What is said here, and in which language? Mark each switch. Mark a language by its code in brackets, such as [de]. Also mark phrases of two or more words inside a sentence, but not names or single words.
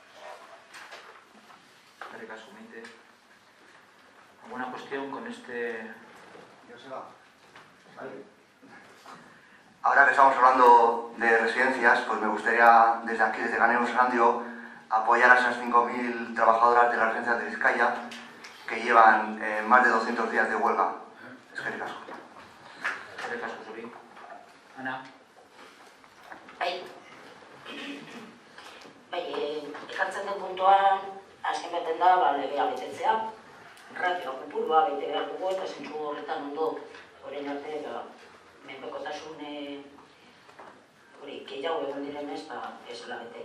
[es] ¿Alguna cuestión con este...? Ahora que estamos hablando de residencias, pues me gustaría desde aquí, desde Ganemos Erandio, apoyar a esas 5.000 trabajadoras de las residencias de Vizcaya que llevan más de 200 días de huelga. [eu] Eskerrik asko. Eskerrik asko zuri. Ana? Ekartzen den puntuan, azken baten da, legea betetzea, ratioa kopurua bete behar dugu, eta zentzu horretan ondo, orain arte, menpekotasun gehiago egon direnez, ezela bete.